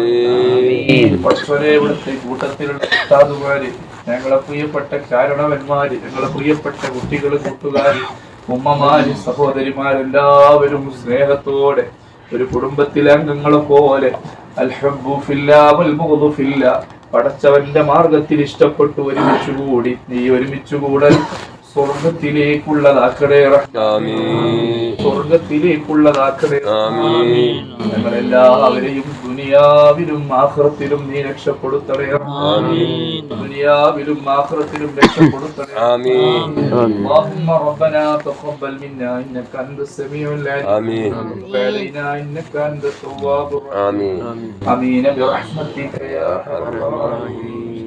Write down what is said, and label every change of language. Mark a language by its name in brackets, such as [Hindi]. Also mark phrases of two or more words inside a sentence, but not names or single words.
[Malayalam] ഇവിടുത്തെ കൂട്ടത്തിലുള്ള ഉസ്താദുമാര്, ഞങ്ങളെ പ്രിയപ്പെട്ട കാരണവന്മാര്, ഞങ്ങളെ പ്രിയപ്പെട്ട കുട്ടികള്, കൂട്ടുകാര്, ഉമ്മമാര്, സഹോദരിമാരെല്ലാവരും സ്നേഹത്തോടെ ഒരു കുടുംബത്തിലെ അംഗങ്ങളെ പോലെ [Arabic] الحب في الله والبغض في الله, [Malayalam] പടച്ചവന്റെ മാർഗത്തിൽ ഇഷ്ടപ്പെട്ടു ഒരുമിച്ചുകൂടി നീ ഒരുമിച്ചുകൂടൽ സ്വർഗത്തിലേക്കുള്ളതാക്കണേ. സ്വർഗത്തിലേക്കുള്ളതാക്കണേ. ഞങ്ങളെല്ലാവരെയും ദുനിയാവിലും ആഖിറത്തിലും നീ രക്ഷപ്പെടുത്തണേ. ദുനിയാവിലും ആഖിറത്തിലും രക്ഷപ്പെടുത്തണേ. [Arabic] اللهم ربنا تقبل منا انك انت السميع العليم وتب علينا انك انت التواب الرحيم. امين برحمتك يا ارحم الراحمين.